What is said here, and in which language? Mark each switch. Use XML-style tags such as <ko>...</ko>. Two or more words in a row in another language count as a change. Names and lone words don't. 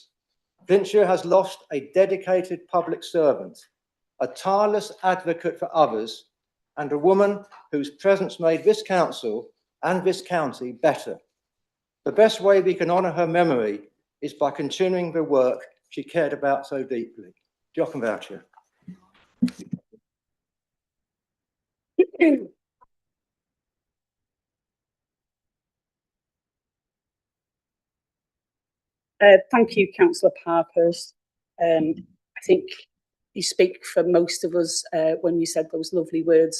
<en>Flintshire has lost a dedicated public servant, a tireless advocate for others, and a woman whose presence made this council and this county better. The best way we can honour her memory is by continuing the work she cared about so deeply.</en> <cy>Diolch yn fawr, Chair.</cy> <en>Thank you, Councillor Parkhurst. I think you speak for most of us when you said those lovely words.</en>